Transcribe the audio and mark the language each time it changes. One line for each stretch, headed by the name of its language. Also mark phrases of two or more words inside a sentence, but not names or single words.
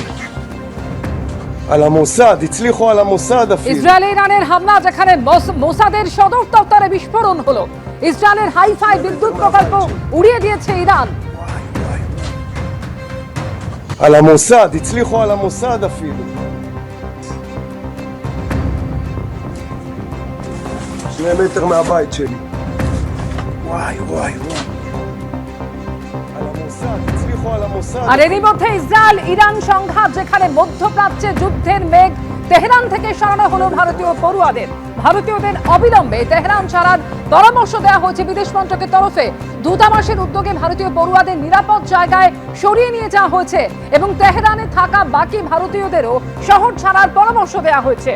Hebrew: על המוסד, הצליחו על המוסד אפילו.
Bangla: ইসরায়েল ইরানের হামলা, যেখানে মোসাদের সদর দপ্তরে বিস্ফোরণ হলো। ইসরায়েলের হাইফাই বিদ্যুৎ প্রকল্প উড়িয়ে দিয়েছে ইরান।
Hebrew: על המוסד, הצליחו על המוסד אפילו. שני מטר מהבית שלי. וואי וואי וואי.
Bangla: আর এরই মধ্যে ইসরায়েল ইরান সংঘাত, যেখানে মধ্যপ্রাচ্যে যুদ্ধের মেঘ, তেহরান থেকে সরানো হলো ভারতীয় পড়ুয়াদের। ভারতীয়দের অবিলম্বে তেহরান ছাড়ার পরামর্শ দেওয়া হয়েছে বিদেশ মন্ত্রকের তরফে। দূতাবাসের উদ্যোগে ভারতীয় পড়ুয়াদের নিরাপদ জায়গায় সরিয়ে নিয়ে যাওয়া হয়েছে এবং তেহরানে থাকা বাকি ভারতীয়দেরও শহর ছাড়ার পরামর্শ দেওয়া হয়েছে।